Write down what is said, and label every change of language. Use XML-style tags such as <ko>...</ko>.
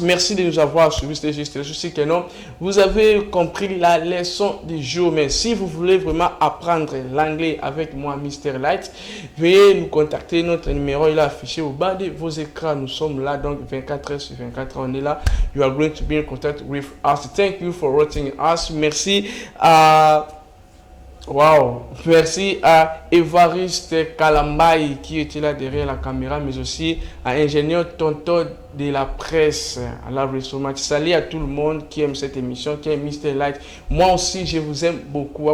<fr>Merci de nous avoir suivis. Je sais que non, vous avez compris la leçon du jour. Mais si vous voulez vraiment apprendre l'anglais avec moi, Mr. Light, veuillez nous contacter. Notre numéro est affiché au bas de vos écrans. Nous sommes là, donc 24 heures sur 24 heures. On est là.</fr> <en>You are going to be in contact with us. Thank you for watching us.</en> <fr>Merci à Wow, merci à Évariste Kalambay qui était là derrière la caméra, mais aussi à ingénieur Tonton de la presse, à la Resource. Salut à tout le monde qui aime cette émission, qui aime Mr. Light. Moi aussi, je vous aime beaucoup.</fr>